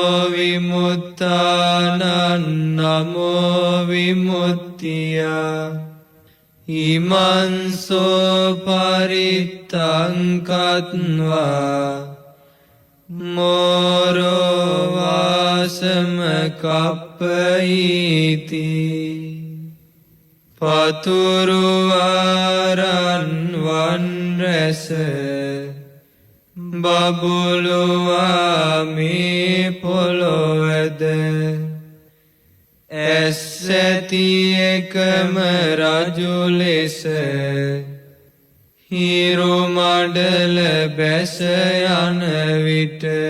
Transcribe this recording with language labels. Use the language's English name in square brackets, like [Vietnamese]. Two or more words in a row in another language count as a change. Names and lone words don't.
[Pali] विमुक्तानं नमो विमुक्तिया इमं सो परित्तं कृत्वा मोरो वासमकप्पयीति [Sinhala] පතුරුවාරන් වන්රැස බබුලුවා මේ පොළොව වද ඇස් ඇති එකම රජු ලෙස හිරු මඩල බැස යන විට